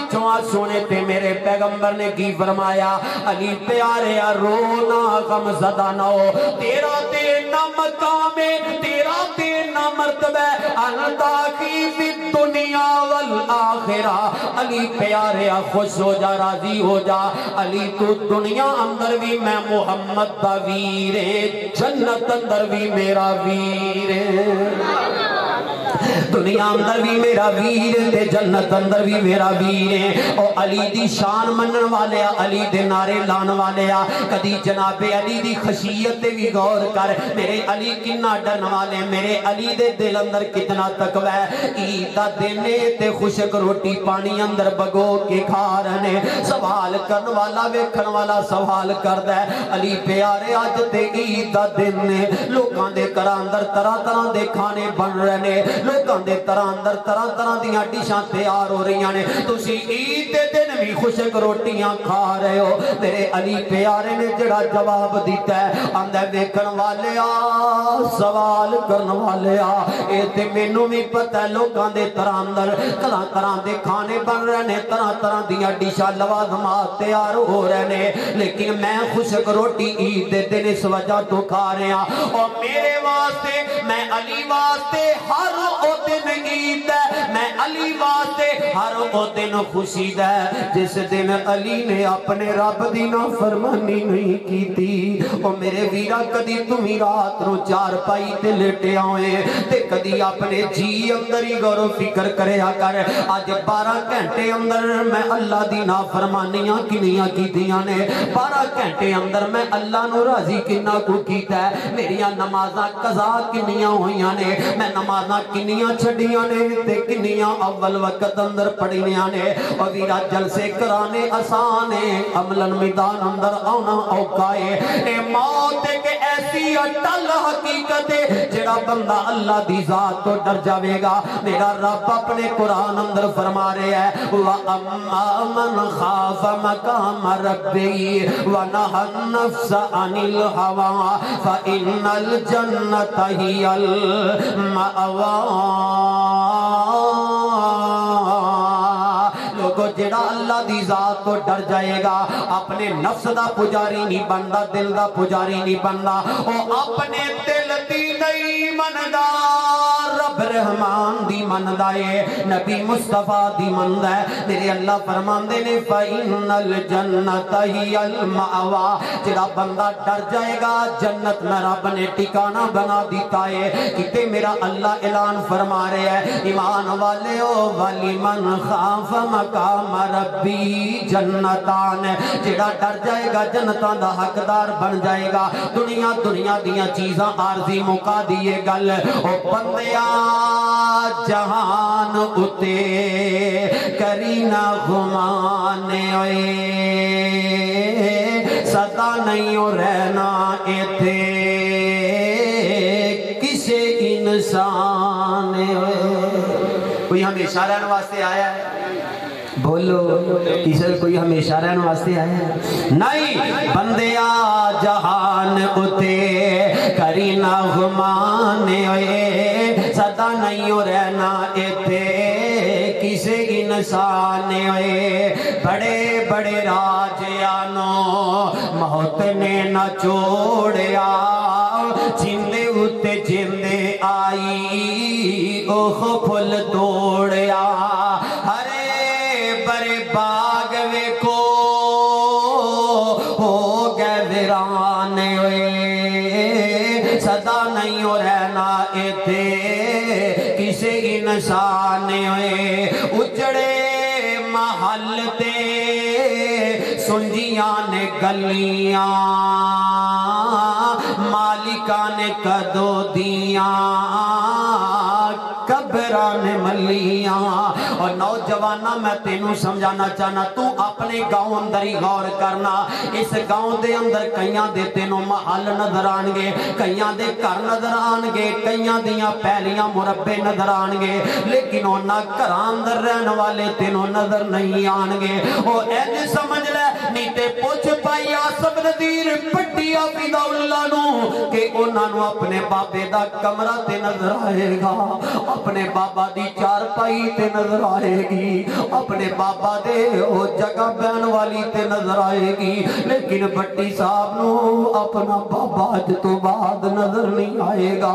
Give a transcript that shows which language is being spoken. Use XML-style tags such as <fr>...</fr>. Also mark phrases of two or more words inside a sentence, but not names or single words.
<pa>چوہاں سونے تے میرے پیغمبر نے کی فرمایا علی پیارے رونا غم زدہ نہ ہو تیرا دینا مقام تیرا دینا مرتبہ</pa> <ar>انتا کی فی دنیا والآخرہ</ar> <pa>علی پیارے خوش ہو جا راضی ہو جا علی تو دنیا اندر بھی میں محمد دا ویر جنت اندر بھی میرا ویر دنیا اندر بھی میرا ویر تے جنت اندر بھی میرا ویر ہے او علی دی شان منن والے علی دے نعرے لان والے کدی جناب علی دی خشیت تے بھی غور کر میرے علی کنا ڈرن والے میرے علی دے دل اندر کتنا تقوی ہے عید دا دن تے خشک روٹی پانی اندر بگو کے کھا رہے سوال کرن والا ویکھن والا سوال کردا ہے علی پیارے اج تے عید دا دن نے لوکاں دے گھراں اندر طرح طرح دے کھانے بن رہے نے لوکاں دے طرح اندر طرح طرح دیاں ڈشاں تیار ہو رہی نے تسی عید دے دن بھی خشک روٹیاں کھا رہے ہو میرے علی پیارے نے جڑا جواب دیتا ہے آندا ویکھن والے سوال کرن والے اے تے مینوں بھی پتہ ہے لوکاں دے طرح اندر طرح طرح دے کھانے بن رہے نے طرح طرح دیاں ڈشاں لوازمات تیار ہو رہے نے لیکن میں خشک روٹی عید دے دن اس وجہ تو کھا رہا اور میرے واسطے میں علی واسطے ہر او دن عید ہے میں علی واسطے ہر او دن خوشی ہے جس دن علی نے اپنے رب دی نافرمانی نہیں کی تھی او میرے ویرا کدی تمہیں رات نو چار پائی تے لیٹے آئے تے کدی اپنے جی اندر ہی غور و فکر کریا کر آج 12 گھنٹے اندر میں اللہ دی نافرمانیاں کنیاں کیتیاں نے 12 گھنٹے اندر میں اللہ نو راضی کنا کو کیتا ہے میریاں نمازاں قضا کنیاں ہویاں نے میں نمازاں کنیاں چھڑیاں نے تے کنیاں اول وقت اندر پڑھیاں نے اور ویرا جلسے کرانے آسان ہے عملاً میدان اندر آنا اوکھا ہے اے موت ایک ایسی اٹل حقیقت ہے جڑا بندہ اللہ دی ذات تو ڈر جاوے گا میرا رب اپنے قرآن اندر فرما رہے ہیں</pa> <ar>وَأَمَّا مَنْ خَافَ مَقَامَ رَبِّهِ وَنَهَى النَّفْسَ عَنِ الْهَوَىٰ فَإِنَّ الْجَنَّةَ هِيَ الْمَأْوَىٰ</ar> <pa>جڑا اللہ دی ذات تو ڈر جائے گا اپنے نفس دا پجاری نہیں بندا دل دا پجاری نہیں بندا او اپنے دل دی نہیں مندا رب رحمان دی مندا ہے نبی مصطفیٰ دی مندا ہے میرے اللہ فرماندے نے</pa> <ar>فَإِنَّ الْجَنَّةَ هِيَ الْمَأْوَىٰ</ar> <pa>جڑا بندہ ڈر جائے گا جنت میں رب نے ٹھکانہ بنا دیتا ہے کتے میرا اللہ اعلان فرما رہے ہیں ایمان والے او</pa> <ar>وَلِمَنْ خَافَ مَقَامَ ربی جنتان</ar> <pa>جڑا ڈر جائے گا جنتان دا حقدار بن جائے گا دنیا دیاں چیزاں عارضی مکا دیے گل او بندیا جہان اتے کرینا گھمانے ہوئے سدا نہیں ہو رہنا ایتھے کسے انسان ہوئے کوئی ہمیشہ رہنے واسطے آیا ہے بولو کسی کوئی ہمیشہ رہنے واسطے آیا ہے نہیں بندیا جہان اتے کرینا گھمانے ہوئے سدا نہیں ہو رہنا ایتھے کسے انسان ہوئے بڑے بڑے راجیانو موت نے نہ چھوڑیا جندے اتے جندے آئی اوہ پھل توڑیا برے باغ ویکھو ہو گئے ویرانے ہوئے صدا نہیں ہو رہنا ایتھے کسے انسان ہوئے اجڑے محل تے سنجیاں نے گلیاں مالکان کدو دیاں قبران ملیاں اور نوجوانہ میں تینوں سمجھانا چاہنا تو اپنے گاؤں اندر ہی غور کرنا اس گاؤں دے اندر کئیاں دے تینوں محل نظر آنگے کئیاں دے کر نظر آنگے کئیاں دیاں پہلیاں مربے نظر آنگے لیکن انہاں گھراں اندر رہن والے تینوں نظر نہیں آنگے اور ایج سمجھ لے نیتے پوچھ پائی آسف نظیر پٹی آفیدہ اللہ نو کہ انہاں نو اپنے بابے دا کمرہ تے نظر آئے گا اپنے بابا دی چار پائی تے نظر آئے گی اپنے بابا دے او جگہ بہن والی تے نظر آئے گی، لیکن بھٹی صاحب نوں اپنا بابا اج توں بعد نظر نہیں آئے گا.</pa>